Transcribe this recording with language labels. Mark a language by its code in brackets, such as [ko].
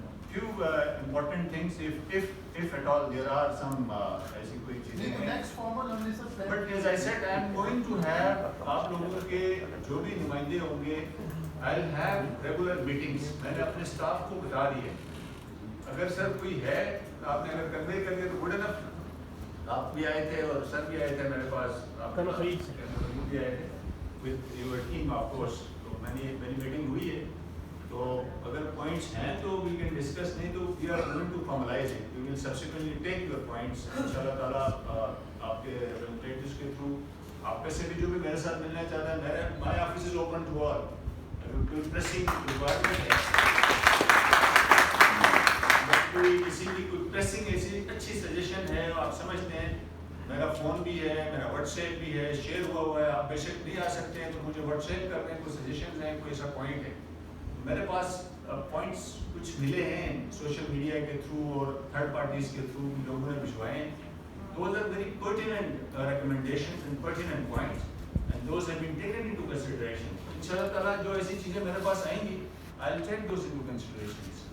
[en] few important things if at all there are some [ur] ایسی کوئی چیزیں ہیں. نیکسٹ فارمل ہم نے سب [en] But as I said, I am going to have [ur] آپ لوگوں کے جو بھی نمائندے ہوں گے [en] I'll have regular meetings. [ur] میں نے اپنے اسٹاف کو بتا دیا اگر سر کوئی ہے آپ نے اگر کنوے کر دیا تو گڈ انف. آپ بھی آئے تھے اور سر بھی آئے تھے میرے پاس، آپ بھی آئے تھے [en] with your team of course. [ur] تو میری میٹنگ ہوئی ہے تو تو اگر پوائنٹس ہیں تو [en] we can discuss, [ur] نہیں تو [en] we are going to formalise it, we will subsequently take your points [ur] ان شاء اللہ تعالیٰ آپ کے ریپریزنٹیٹیوز کے تھرو. آپ میں سے بھی جو بھی میرے ساتھ ملنا چاہتا ہے, میرا [en] My office is open to all. [ur] اگر کوئی پریسنگ ریکوائرمنٹ ہے, کوئی کسی کی کوئی پریسنگ ایسی اچھی سجیشن ہے, آپ سمجھتے ہیں میرا فون بھی ہے, میرا واٹس ایپ بھی ہے, شیئر ہوا ہے, آپ بے شک نہیں آ سکتے ہیں تو مجھے واٹس ایپ کر دیں, کوئی سجیشنز ہیں, کوئی ایسا پوائنٹ ہے. میرے پاس پوائنٹس کچھ ملے ہیں سوشل میڈیا کے تھرو اور تھرڈ پارٹیز کے تھرو لوگوں نے بھجوائے ہیں. [en] Those are very pertinent recommendations and pertinent points, and those have been taken into consideration. [ur] Inshallah ta'ala جو ایسی چیزیں میرے پاس آئیں گی, [en] I'll take those into considerations.